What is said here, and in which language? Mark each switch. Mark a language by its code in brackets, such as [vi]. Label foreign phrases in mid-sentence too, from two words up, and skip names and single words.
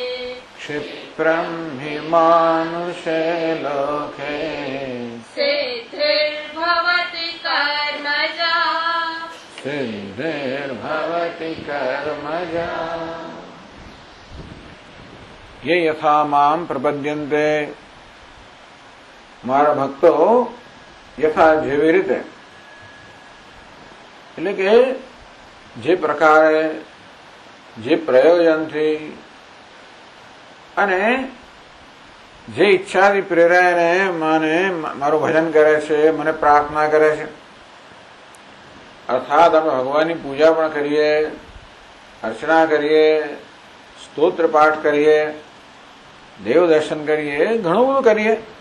[sa] क्षिप्रं क्षिप्रं हि मानुषे लोके सिद्धिर्भवति कर्मजा सिद्धिर्भवति कर्मजा। ये यथा माम प्रपद्यन्ते, [gu] મારા ભક્તો યથા જેવી રીતે, એટલે કે જે પ્રકારે, જે પ્રયોજનથી અને જે ઈચ્છાથી પ્રેરાઈને મને મારું ભજન કરે છે, મને પ્રાર્થના કરે છે, અર્થાત આપણે ભગવાનની પૂજા પણ કરીએ, અર્ચના કરીએ, સ્તોત્ર પાઠ કરીએ, દેવ દર્શન કરીએ, ઘણું બધું કરીએ.